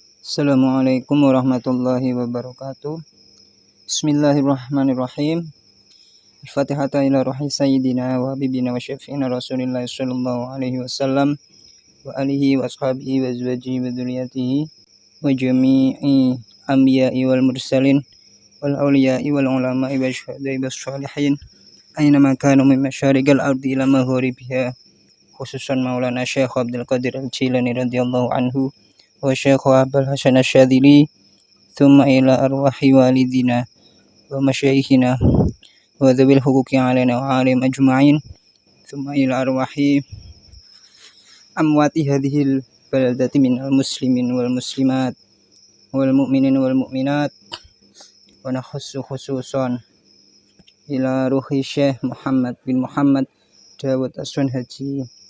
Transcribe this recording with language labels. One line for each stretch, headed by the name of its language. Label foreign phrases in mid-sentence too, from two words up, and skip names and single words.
Arabic: السلام عليكم ورحمة الله وبركاته. بسم الله الرحمن الرحيم. الفاتحة إلى روح سيدنا وحبيبنا وشفيعنا رسول الله صلى الله عليه وسلم وآله وأصحابه وأزواجه وذريته وجميع أنبياء والمرسلين والأولياء والعلماء والشهداء والصالحين أينما كانوا من مشارق الأرض إلى مغاربها، خصوصا مولانا الشيخ عبد القادر الجيلاني رضي الله عنه والشيخ عبد الحسن Asy-Syadzili, ثم إلى أرواح والدينا ومشايخنا وذوي الحقوق علينا وعالم أجمعين، ثم إلى أرواح أموات هذه البلدة من المسلمين والمسلمات والمؤمنين والمؤمنات، ونخص خصوصا إلى روح الشيخ محمد بن محمد داود أسوان حاجي